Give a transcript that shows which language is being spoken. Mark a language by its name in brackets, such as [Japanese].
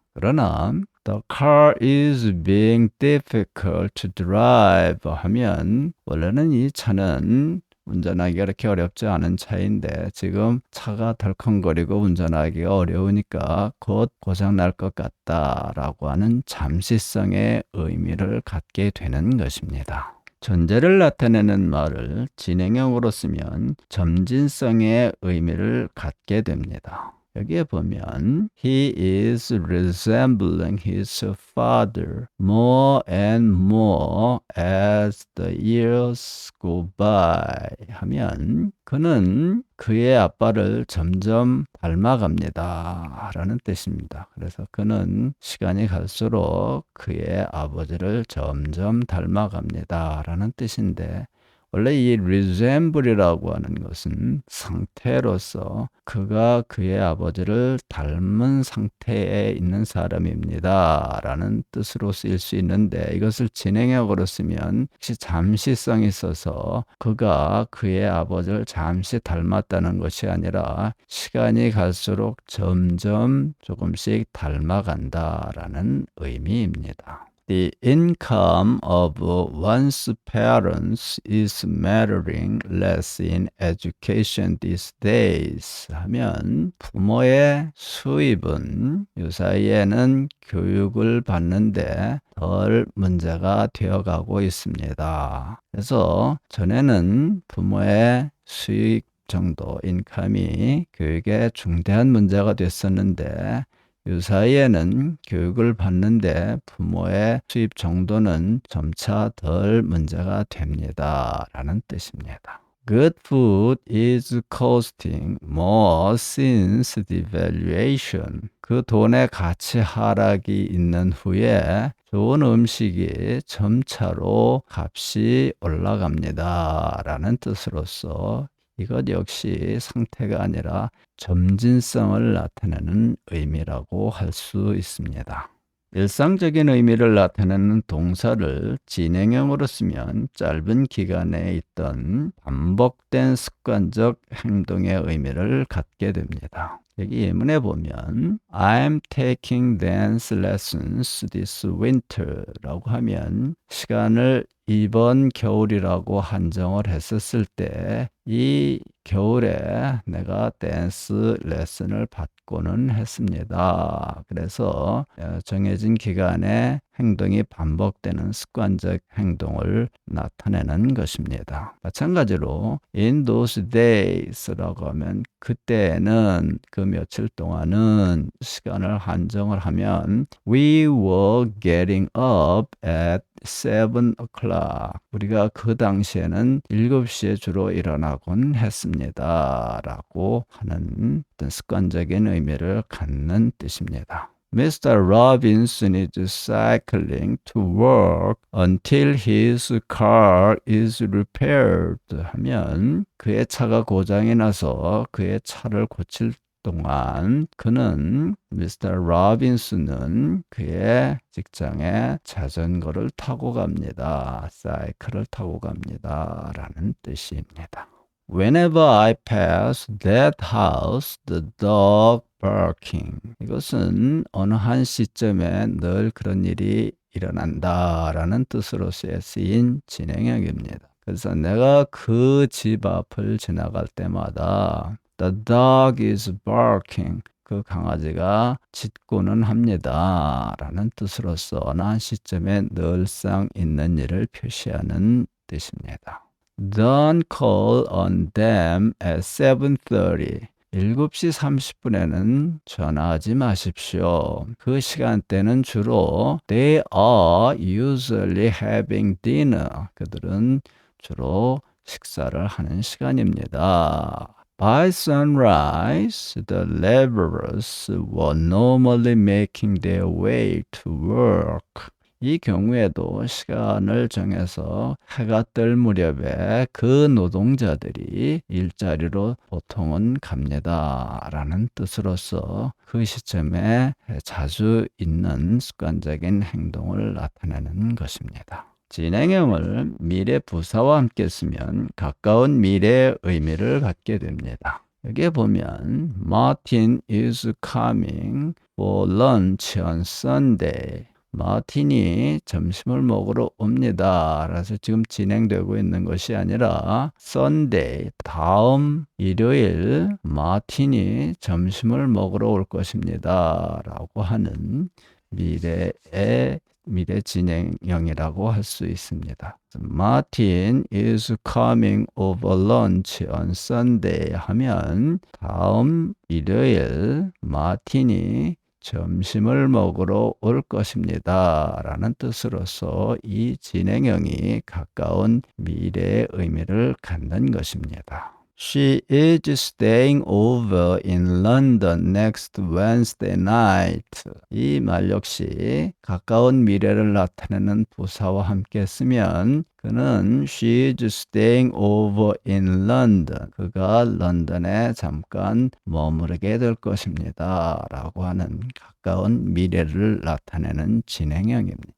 [Korean] 그러나 [English] The car is being difficult to drive [Korean] 하면 원래는 이 차는 운전하기가 그렇게 어렵지 않은 차인데 지금 차가 덜컹거리고 운전하기가 어려우니까 곧 고장 날 것 같다라고 하는 잠시성의 의미를 갖게 되는 것입니다. 존재를 나타내는 말을 진행형으로 쓰면 점진성의 의미를 갖게 됩니다. 여기에 보면 [English] He is resembling his father more and more as the years go by [Korean] 하면 그는 그의 아빠를 점점 닮아갑니다 라는 뜻입니다. 그래서 그는 시간이 갈수록 그의 아버지를 점점 닮아갑니다 라는 뜻인데, 원래 이 resemble이라고 하는 것은 상태로서 그가 그의 아버지를 닮은 상태에 있는 사람입니다 라는 뜻으로 쓰일 수 있는데, 이것을 진행형으로 쓰면 혹시 잠시성이 있어서 그가 그의 아버지를 잠시 닮았다는 것이 아니라 시간이 갈수록 점점 조금씩 닮아간다 라는 의미입니다. [English] The income of one's parents is mattering less in education these days [Korean] 하면 부모의 수입은 요사이에는 교육을 받는데 덜 문제가 되어가고 있습니다. 그래서 전에는 부모의 수입 정도 인컴이 교육에 중대한 문제가 됐었는데 요사이에는 교육을 받는데 부모의 수입 정도는 점차 덜 문제가 됩니다 라는 뜻입니다. [English] Good food is costing more since devaluation. [Korean] 그 돈의 가치 하락이 있는 후에 좋은 음식이 점차로 값이 올라갑니다 라는 뜻으로서 이것 역시 상태가 아니라 점진성을 나타내는 의미라고 할 수 있습니다. 일상적인 의미를 나타내는 동사를 진행형으로 쓰면 짧은 기간에 있던 반복된 습관적 행동의 의미를 갖게 됩니다. 여기 예문에 보면 [English] I'm taking dance lessons this winter [Korean] 라고 하면 시간을 이번 겨울이라고 한정을 했었을 때 이 겨울에 내가 댄스 레슨을 받고는 했습니다. 그래서 정해진 기간에 행동이 반복되는 습관적 행동을 나타내는 것입니다. 마찬가지로 [English] in those days [Korean] 라고 하면 그때는 그 며칠 동안은 시간을 한정을 하면 [English] We were getting up at 7 o'clock. [Korean] 우리가 그 당시에는 7시에 주로 일어나곤 했습니다. 라고 하는 어떤 습관적인 의미를 갖는 뜻입니다. Mr. [English] Robinson is cycling to work until his car is repaired [Korean] 하면 그의 차가 고장이 나서 그의 차를 고칠 동안 그는 미스터 로빈슨은 그의 직장에 자전거를 타고 갑니다. 사이클을 타고 갑니다. 라는 뜻입니다. [English] Whenever I pass that house, the dog barking. [Korean] 이것은 어느 한 시점에 늘 그런 일이 일어난다라는 뜻으로 쓰인 진행형입니다. 그래서 내가 그 집 앞을 지나갈 때마다 [English] The dog is barking. [Korean] 그 강아지가 짖고는 합니다. 라는 뜻으로서 어느 한 시점에 늘상 있는 일을 표시하는 뜻입니다. [English] Don't call on them at 7:30. [Korean] 7시 30분에는 전화하지 마십시오. 그 시간대는 주로 [English] They are usually having dinner. [Korean] 그들은 주로 식사를 하는 시간입니다. [English] By sunrise, the laborers were normally making their way to work. [Korean] 이 경우에도 시간을 정해서 해가 뜰 무렵에 그 노동자들이 일자리로 보통은 갑니다. 라는 뜻으로서 그 시점에 자주 있는 습관적인 행동을 나타내는 것입니다. 진행형을 미래 부사와 함께 쓰면 가까운 미래의 의미를 갖게 됩니다. 여기에 보면 [English] Martin is coming for lunch on Sunday. [Korean] 마틴이 점심을 먹으러 옵니다. 그래서 지금 진행되고 있는 것이 아니라 Sunday, 다음 일요일 마틴이 점심을 먹으러 올 것입니다. 라고 하는 미래 진행형이라고 할 수 있습니다. [English] Martin is coming over lunch on Sunday [Korean] 하면 다음 일요일 마틴이 점심을 먹으러 올 것입니다. 라는 뜻으로서 이 진행형이 가까운 미래의 의미를 갖는 것입니다. [English] She is staying over in London next Wednesday night. [Korean] 이 말 역시 가까운 미래를 나타내는 부사와 함께 쓰면 그는 [English] she is staying over in London. [Korean] 그가 런던에 잠깐 머무르게 될 것입니다. 라고 하는 가까운 미래를 나타내는 진행형입니다.